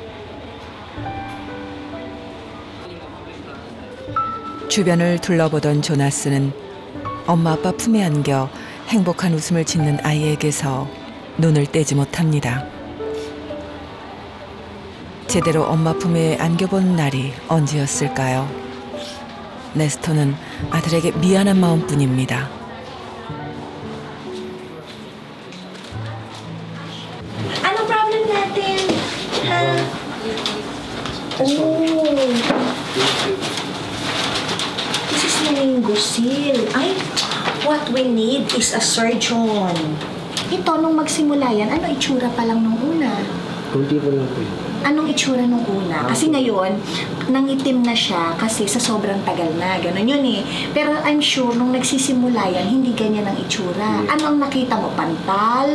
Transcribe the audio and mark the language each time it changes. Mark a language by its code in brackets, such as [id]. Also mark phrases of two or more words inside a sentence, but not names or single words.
[ko] 주변을 둘러보던 조나스는 엄마 아빠 품에 안겨 행복한 웃음을 짓는 아이에게서 눈을 떼지 못합니다. 제대로 엄마 품에 안겨본 날이 언제였을까요? 네스터는 아들에게 미안한 마음뿐입니다. [tl] Anong problem natin? [en] This is meningosil. Ay, what we need is a surgeon. [tl] Ito, nung magsimula yan, ano itsura pa lang nung una? Kunti pa lang po. Anong itsura nung una? Kasi ngayon, nangitim na siya kasi sa sobrang tagal na. Ganon yun eh. Pero [en] I'm sure, [tl] nung nagsisimula yan, hindi ganyan ang itsura. Ano ang nakita mo? Pantal?